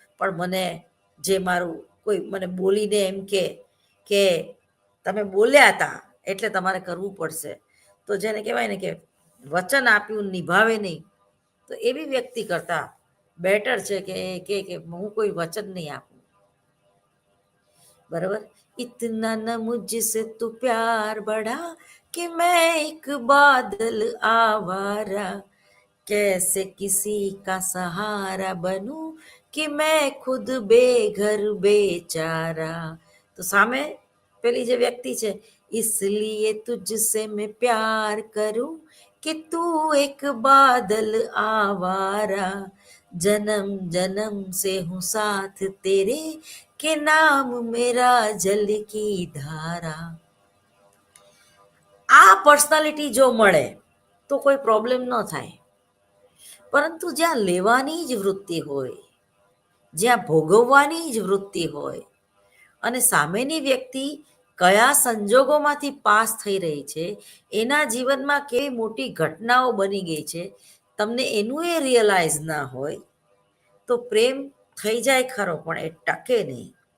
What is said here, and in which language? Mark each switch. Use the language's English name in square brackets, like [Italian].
[Gujarati] પણ મને જે મારું કોઈ મને બોલીને એમ કે તમે બોલ્યા હતા એટલે તમારે કરવું પડશે, તો જેને કહેવાય ને કે વચન આપ્યું નિભાવે નહીં, તો એવી વ્યક્તિ કરતા બેટર છે કે હું કોઈ વચન નહીં આપું. [Hindi] बराबर. इतना न मुझसे तू प्यार बढ़ा कि मैं एक बादल आवारा, कैसे किसी का सहारा बनूं कि मैं खुद बेघर बेचारा. [Gujarati] તો સામે પેલી જે વ્યક્તિ છે, [Hindi] इसलिए तुझसे मैं प्यार करूं कि तू एक बादल आवारा, जन्म जन्म से हूँ साथ तेरे કે નામ મેરા જલ કી ધારા. [Gujarati] આ પર્સનાલિટી જો મળે તો કોઈ પ્રોબ્લેમ ન થાય, પરંતુ જ્યાં લેવાની જ વૃત્તિ હોય, જ્યાં ભોગવવાની જ વૃત્તિ હોય, અને સામેની વ્યક્તિ કયા સંજોગોમાંથી પાસ થઈ રહી છે, એના જીવનમાં કેવી મોટી ઘટનાઓ બની ગઈ છે, તમને એનું એ રિયલાઇઝ ના હોય તો પ્રેમ થઈ જાય ખરો પણ એ ટકે નહીં.